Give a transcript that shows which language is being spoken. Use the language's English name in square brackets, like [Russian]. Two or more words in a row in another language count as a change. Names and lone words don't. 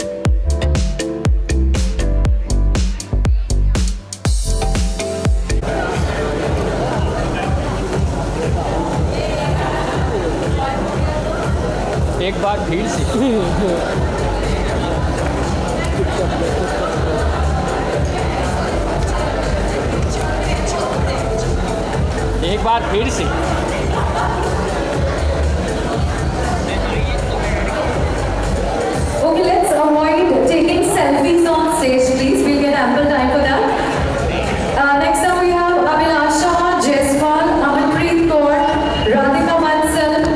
[Hindi] एक बार भीड़ से एक बार भीड़ से [English] Okay, let's avoid taking selfies on stage, please. We'll get ample time for that. Next up we have Abhilasha Jaiswal, Amanpreet Kaur, Radhika Mansal.